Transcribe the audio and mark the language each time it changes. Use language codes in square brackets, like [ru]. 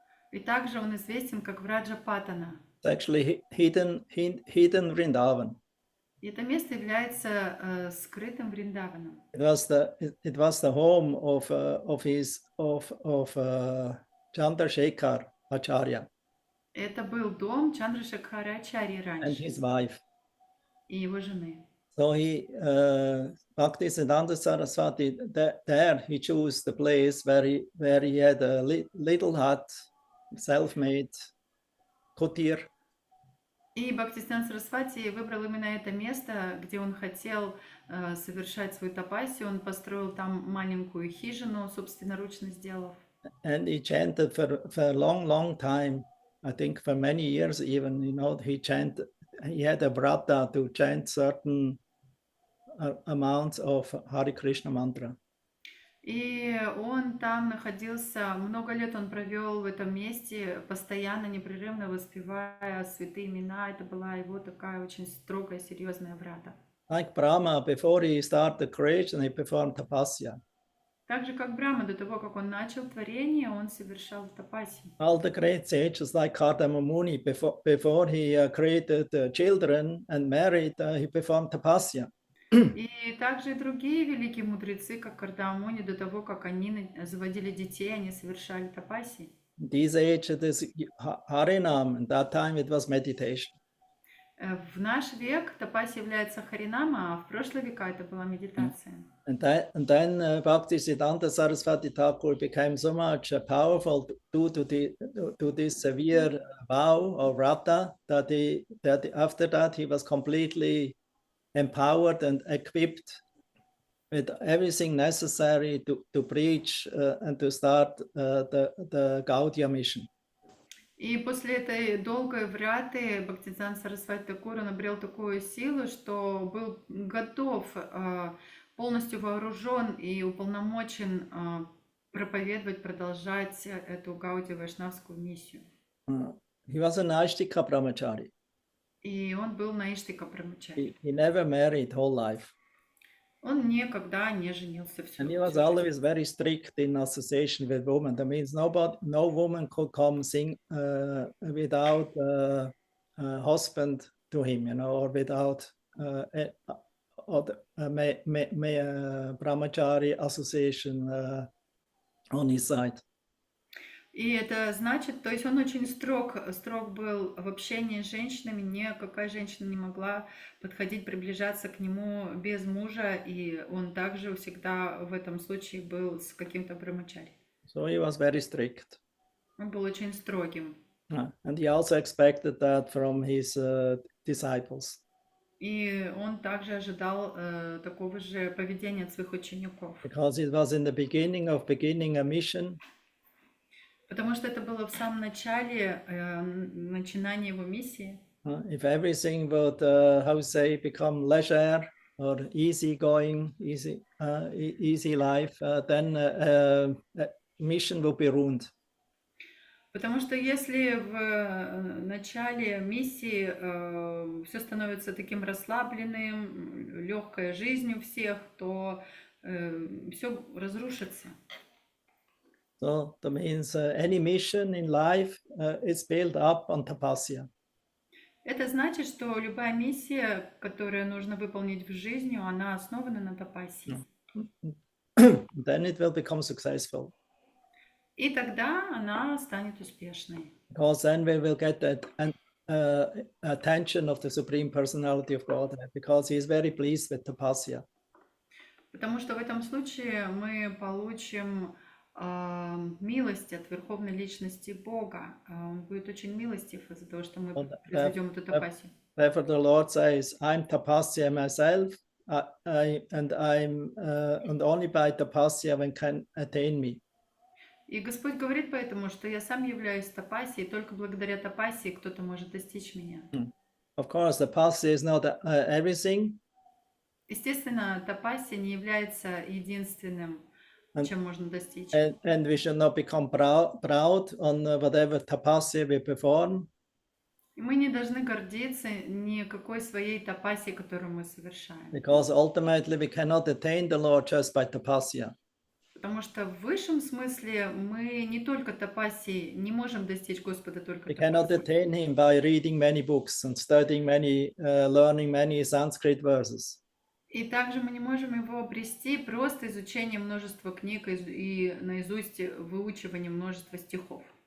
[ru] И также он известен как Враджа Патана. [en] It's actually hidden Vrindavan. [ru] И это место является скрытым Вриндаваном. [en] It was the home of Chandrasekhar Acharya. [ru] Это был дом Чандрашекхара Ачарьи [en] And [ru] раньше [en] his wife. [ru] и его жены. [en] So Bhaktisiddhanta Saraswati, there he chose the place where he had a little hut, self-made kutir. [ru] И Бхактисиданта Сарасвати выбрал именно это место, где он хотел совершать свою тапасию. Он построил там маленькую хижину, собственноручно сделав. [en] And he chanted for a long time, I think for many years even, he had a vrata to chant certain amounts of Hare Krishna mantra. [ru] И он там находился, много лет он провел в этом месте, постоянно, непрерывно воспевая святые имена. Это была его такая очень строгая, серьезная врата. [en] Like Brahma, before he started creation, he performed tapasya. [ru] Так же, как Брахма, до того, как он начал творение, он совершал тапасию. [en] All the great sages like Kardama Muni, before he created children and married, he performed tapasya. [ru] И также и другие великие мудрецы, как Кардама Муни, до того, как они заводили детей, они совершали тапасии. [en] These age it is Harinam, and that time it was meditation. [ru] В наш век тапасия является харинама, а в прошлые века это была медитация. [en] And then Bhaktisiddhanta Saraswati Thakur became so much powerful due to this severe vow or vrata that after that he was completely empowered and equipped with everything necessary to preach and to start the Gaudiya mission. [ru] И после этой долгой враты Бхактисиданта Сарасвати Такур обрел такую силу, что был готов, полностью вооружен и уполномочен проповедовать, продолжать эту Гаудия Вайшнавскую миссию. [en] He was an Ashtika brahmachari. [ru] И он был наиштика брамачари. [en] He never married whole life. [ru] Он никогда не женился. [en] And he was always very strict in association with women. That means no woman could come sing without a husband to him, or without brahmachari association on his side. [ru] И это значит, то есть он очень строг был в общении с женщинами, никакая женщина не могла подходить, приближаться к нему без мужа, и он также всегда в этом случае был с каким-то брамачари. [en] So he was very strict. [ru] Он был очень строгим. [en] And he also expected that from his disciples. [ru] И он также ожидал такого же поведения от своих учеников. [en] Because it was in the beginning a mission. [ru] Потому что это было в самом начале начинания его миссии. [en] If everything would, become leisure or easy going, easy life, then mission will be ruined. [ru] Потому что если в начале миссии все становится таким расслабленным, легкой жизнью всех, то все разрушится. [en] So that means any mission in life is built up on tapasya. [ru] Это значит, что любая миссия, которую нужно выполнить в жизни, она основана на тапассии. [en] Then it will become successful. [ru] И тогда она станет успешной. [en] Because then we will get that attention of the Supreme Personality of Godhead, because he is very pleased with tapasya. [ru] Потому что в этом случае мы получим милость от Верховной Личности Бога. Он будет очень милостив из-за того, что мы произведем эту тапассию. [en] Therefore, the Lord says, "I'm tapasya myself, and only by tapasya one can attain me." [ru] И Господь говорит поэтому, что я сам являюсь тапассией, только благодаря тапассии кто-то может достичь меня. [en] Of course, tapasya is not everything. [ru] Естественно, тапассия не является единственным, чем можно достичь. [en] And we should not become proud on whatever tapasya we perform. [ru] И мы не должны гордиться никакой своей тапассией, которую мы совершаем. [en] Because ultimately we cannot attain the Lord just by tapasya. [ru] Потому что в высшем смысле мы не только тапассией не можем достичь Господа только [en] We cannot [ru] тапассией. [en] attain him by reading many books and studying many, learning many Sanskrit verses. [ru] И также мы не можем его обрести просто изучением множества книг и наизусть выучиванием множества стихов.